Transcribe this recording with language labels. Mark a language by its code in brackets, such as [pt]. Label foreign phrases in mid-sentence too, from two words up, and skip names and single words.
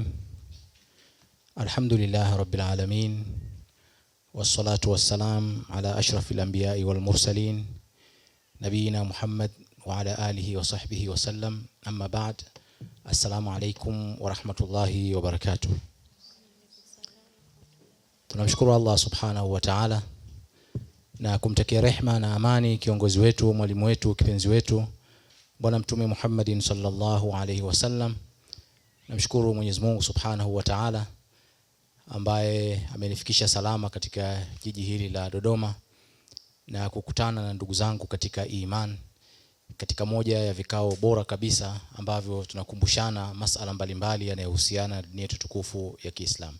[ar] الحمد لله رب العالمين، والصلاة والسلام على أشرف الأنبياء والمرسلين نبينا محمد وعلى آله وصحبه وسلم. أما بعد، السلام عليكم ورحمة الله وبركاته. [sw] Tunamshukuru Allah [ar] سبحانه وتعالى [sw] na kumtakia rehma na amani kiongozi wetu, mwalimu wetu, kipenzi wetu Bwana Mtume Muhammadin [ar] صلى الله عليه وسلم. [sw] Namshukuru Mwenyezi Mungu [ar] سبحانه وتعالى [sw] ambaye amenifikisha salama katika jiji hili la Dodoma na kukutana na ndugu zangu katika iman, katika moja ya vikao bora kabisa ambavyo tunakumbushana masuala mbalimbali yanayohusiana na dini yetu tukufu ya Kiislamu.